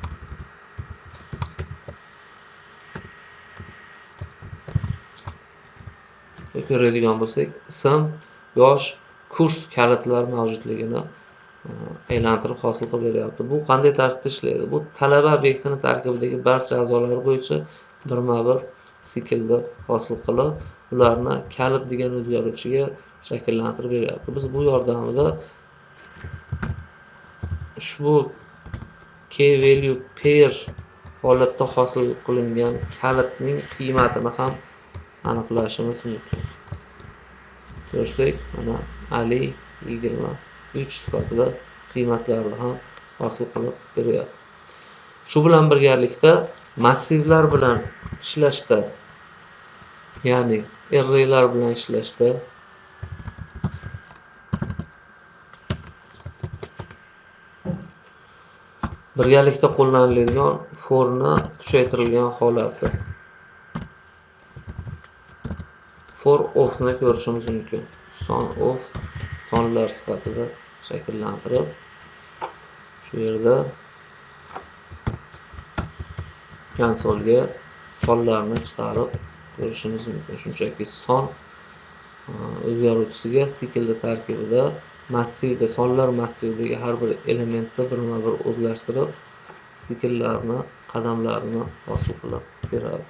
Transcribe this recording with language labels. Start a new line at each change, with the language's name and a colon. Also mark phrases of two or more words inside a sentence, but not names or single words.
Uzbek: Ko'radigan bo'lsak, ism, yosh, kurs kalitlar mavjudligini aylantirib hosil qilib beryapti. Bu qanday tartibda ishlaydi? Bu talaba obyektini tarkibidagi barcha a'zolar bo'yicha birma-bir siklda hosil qilib, ularni kalit degan o'zgaruvchiga shakllantirib beryapti. Biz bu yordamida ushbu
English: key value pair
Uzbek: holatda hosil qilingan kalitning qiymatini ham aniqlashimiz mumkin. Ko'rsak, mana Ali 23 sifatida qiymatlarni ham hosil qilib beryapti. Shu bilan birgalikda massivlar bilan ishlashda, ya'ni arraylar bilan ishlashda birgalikda qo'llaniladigan forni kuchaytirilgan holati,
English: for of
Uzbek: ni ko'rishimiz mumkin. Son of sonlar sifatida shakllantirib, shu yerda konsolga sonlarni chiqarib ko'rishimiz mumkin. Shunchaki son o'zgaruvchisiga siklda tarkibida massivda, sonlar massividagi har bir elementni birma-bir o'zlashtirib, sikllarni, qadamlarini hosil qilib beradi.